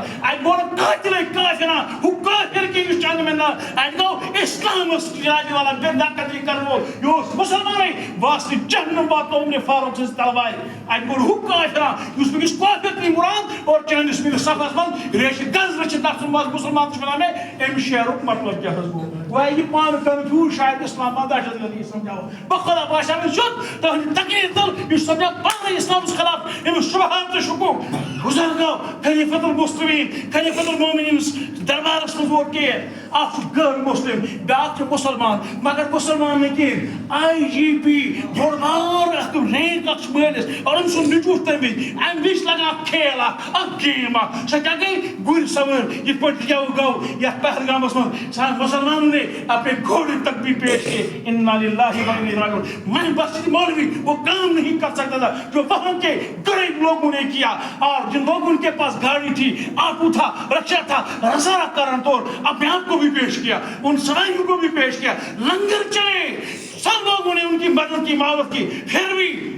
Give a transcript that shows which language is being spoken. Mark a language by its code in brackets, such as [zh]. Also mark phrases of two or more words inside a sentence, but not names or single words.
[ks] اتہِ گوٚو نہٕ قٲتلے کٲفِرا ہُہ کٲفِر کینٛہہ یُس چنٛدٕ مِنان اتہِ گوٚو اسلامس راجہِ والا بے نقدی کرن وول یہِ اوس مُسلمانٕے واسطہٕ جہنم واتنو عمرِ فاروق سٕنٛزِ تلوارِ اتہِ گوٚو نہٕ ہُہ کٲفِرا یُس وٕنکیٚس کٲفِر تُلہِ مُراد اور چٲنِس میٲنِس صفس منٛز ریشہِ گز رٔچھِتھ نفسن منٛز مُسلمان چھُ ونان مےٚ امہِ شعرُک مطلب کیٛاہ حظ گوٚو گویا یہِ پانہٕ کنفیوٗز شاید اسلام دہشت گردی سمجھاو بہٕ خۄدا باسیو مےٚ سیوٚد تُہنٛدِ تقریر تل یہِ سمجھاو پانے اسلامس خلاف أمِس شبہات تہٕ شکوٗک گُزر گوٚو خلیفۃ المسلمین خلیفۃ المومنیٖنس دربارس منٛز ووت کیس اکھ چھُ غٲر مسلم بیاکھ چھُ مُسلمان مگر مُسلمان نہٕ کینٛہہ آی جی پی بوٚڑ بار اکھ رینک اکھ چھُ مٲلِس اور أمۍ سُنٛد نیٚچوٗ چھُ تمہِ وِزِ امہِ وِزِ چھِ لگان اکھ کھیل اکھ گیم اکھ سۄ کیٛاہ گٔے گُرۍ سوٲرۍ یِتھ پٲٹھۍ یَوٕ گوٚو یتھ پہلگامس منٛز سانہِ [ur] مسلمانوں نے اپنے گھوڑے تک بھی پیش کیے انا للہ و انا الیہ راجعون میں مسجد مولوی وہ کام نہیں کر سکتا تھا جو وہاں کے غریب لوگوں نے کیا اور جن لوگوں کے پاس گاڑی تھی آٹو تھا رکشا تھا رسارا کرن طور اپنے آپ کو بھی پیش کیا ان سوائیوں کو بھی پیش کیا لنگر چلے سب لوگوں نے ان کی مدد کی معاوت کی پھر بھی